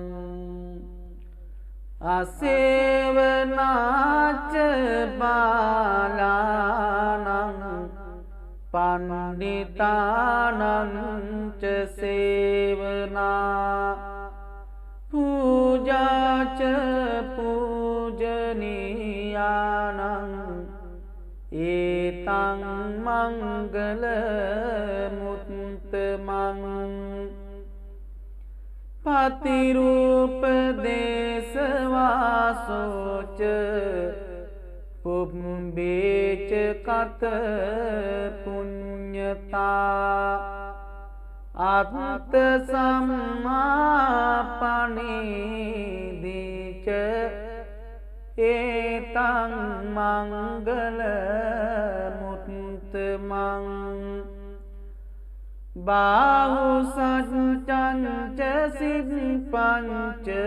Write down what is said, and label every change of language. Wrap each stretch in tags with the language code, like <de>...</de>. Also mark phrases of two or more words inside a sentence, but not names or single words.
<pi>අසේවනාච බාලානං පණ්ඩිතානං ච සේවනා පූජාච පූජනීයානං ඒතං මංගල මුත්තමං පතිරූපදේශවාසෝච පුබ්බේච කත පුඤ්ඤතා අත්ත සම්මාපනීදිච ඒතං මංගල මුත්තමං බාහු සච්චංච සිප්පංච</pi>